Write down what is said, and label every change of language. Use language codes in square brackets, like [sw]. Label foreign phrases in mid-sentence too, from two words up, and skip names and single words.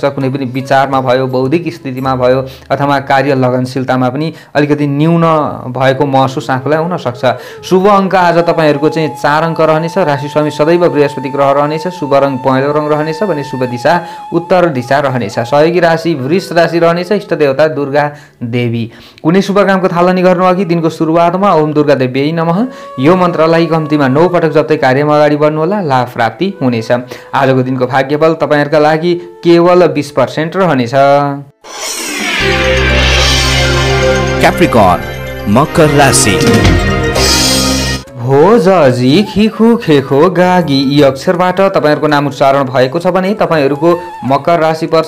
[ne] कुनै पनि विचारमा भयो, बौद्धिक स्थितिमा भयो अथवा कार्य लगनशीलतामा पनि अलिकति न्यून भएको महसुस आफूलाई हुन सक्छ। शुभ अङ्क आज तपाईँहरूको चाहिँ 4 अङ्क रहनेछ। राशि स्वामी सदैव बृहस्पति ग्रह रहनेछ। शुभ रङ पहेँलो रङ रहनेछ भने शुभ दिशा उत्तर दिशा रहनेछ। सहयोगी राशि वृष राशि रहनेछ। इष्ट देवता दुर्गा देवी। कुनै शुभ कामको थालनी गर्नु अघि दिनको सुरुवातमा [sa] ओम दुर्गा देव्यै नमः [ne] यो मन्त्रलाई कम्तीमा 9 पटक जप्दै कार्यमा अगाडि बढ्नुहोला। लाभ प्राप्ति हुनेछ। आजको दिनको भाग्यबल तपाईँहरूका लागि केवल 20% रहनेछ। क्याप्रिकर्न मकर राशि। हो जजी खिखु खेखो गागी यी अक्षरबाट तपाईँहरूको नाम उच्चारण भएको छ भने तपाईँहरूको मकर राशि पर्छ।